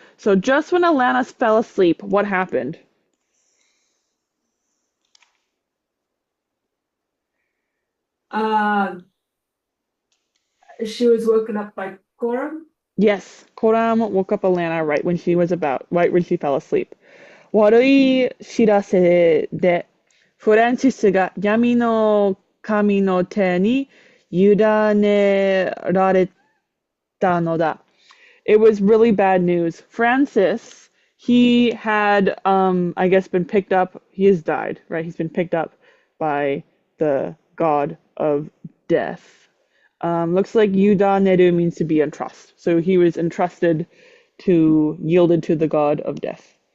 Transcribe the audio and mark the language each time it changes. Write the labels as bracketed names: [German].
[English] So just when Alanna fell asleep, what happened? Uh, she was woken up by Coram. Yes, Koram woke up Alanna right when she fell asleep. [Japanese] 悪い知らせで、フランシスが闇の神の手に委ねられたのだ。 [English] It was really bad news. Francis, he had, I guess, been picked up. He has died, right? He's been picked up by the god of death. Looks like Yuda Neru means to be entrust. So he was entrusted yielded to the god of death.